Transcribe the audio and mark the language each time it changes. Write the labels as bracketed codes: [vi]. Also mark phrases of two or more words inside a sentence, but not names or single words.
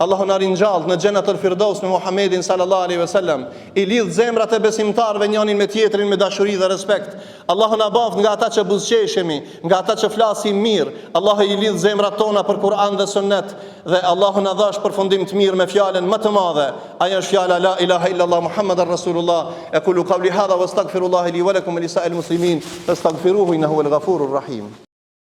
[sq] Allahu na ringjall në Xhenatul Firdaus me Muhamedin [ar] صلى الله عليه وسلم, [sq] i lidh zemrat e besimtarëve njërin me tjetrin me dashuri dhe respekt. Allahu na baft nga ata që buzëqeshemi, nga ata që flasim mirë. Allahu i lidh zemrat tona për Kur'an dhe Sunnet, dhe Allahu na dhash përfundim të mirë me fjalën më të madhe. Ajo është fjala [ar] لا إله إلا الله محمد رسول الله. أقول قولي هذا وأستغفر الله لي ولكم ولسائر المسلمين فاستغفروه إنه هو الغفور الرحيم.